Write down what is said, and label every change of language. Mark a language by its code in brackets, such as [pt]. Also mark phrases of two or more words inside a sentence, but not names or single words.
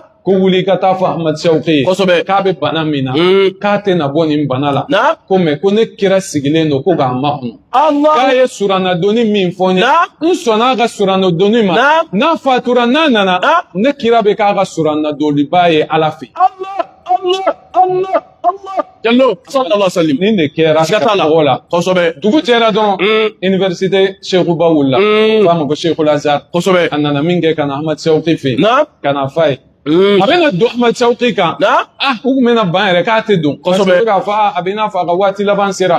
[bm] ko wuli ka taa fɔ Ahmad Shawqi ye Kosɛbɛ. k'a bɛ bana min na Mm. k'a tɛ na bɔ nin bana la Naam. ko mɛ ko ne kira sigilen don ko k'a makɔnɔ k'a Allah. ye suranadonni min fɔ n ye Naam. n sɔnna a ka suranadonni ma Naam. n'a fatura n'a nana Naam. ne kira bɛ k'a ka suranadonniba ye ala fɛ [ar] الله الله الله الله. Jallo. صلى الله عليه وسلم. [bm] nin de kɛra Siga t'a la. tɔgɔ la Kosɛbɛ. dugu jɛra dɔrɔn université Sekuba wulila f'a ma ko Sekul Azhar Kosɛbɛ. a nana min kɛ ka na Ahmad Shawqi fɛ yen Naam. ka na f'a ye a bɛna don Ahmad Shawqi kan Naam. u tun bɛna ban yɛrɛ k'a tɛ don [fr] parce que [bm] Kosɛbɛ. u bɛ k'a fɔ a bɛ n'a fɔ a ka waati laban sera